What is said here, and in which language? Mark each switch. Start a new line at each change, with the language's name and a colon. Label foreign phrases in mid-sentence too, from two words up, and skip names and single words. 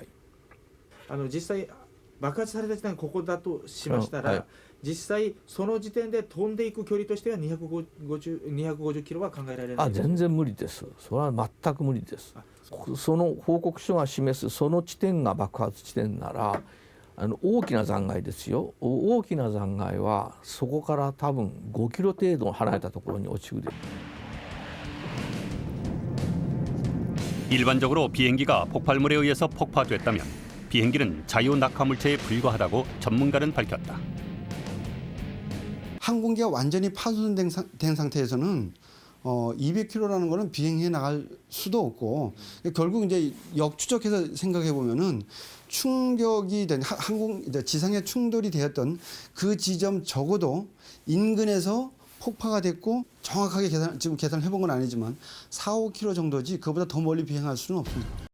Japanese: 実際爆発された時点がここだとしましたら、はい、実際その時点で飛んでいく距離としては250キロは考えられない。全然無理です。それは全く無理です。その報告書が示すその地点が爆発地点なら大きな残骸ですよ。大きな残骸はそこから多分5キロ程度離れたところに落ちるで。
Korean: 일반적으로 비행기가 폭발물에 의해서 폭파됐다면 비행기는 자유 낙하물체에 불과하다고 전문가는 밝혔다. 항공기가 완전히 파손된 상태에서는 200km라는 거는 비행해 나갈 수도 없고 결국 이제 역추적해서 생각해 보면은 충격이 된 지상에 충돌이 되었던 그 지점 적어도 인근에서 폭파가 됐고 정확하게 지금 계산을 해본 건 아니지만 4, 5km 정도지 그보다 더 멀리 비행할 수는 없습니다.